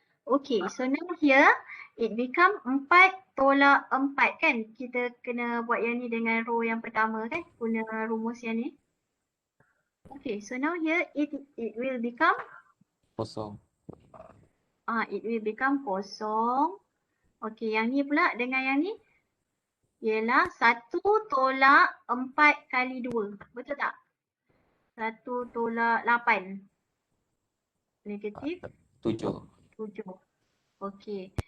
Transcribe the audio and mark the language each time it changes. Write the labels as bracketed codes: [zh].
[en] Okay, so now here it become 4 tolak 4 kan? [ms] Kita kena buat yang ni dengan row yang pertama kan? Guna rumus yang ni. [en] Okay, so now here it will become [ms] Kosong. [en] it will become kosong. [ms] Okay, yang ni pula dengan yang ni ialah 1 tolak 4 kali 2. Betul tak? 1 tolak 8. Negatif 7. 7. Okey.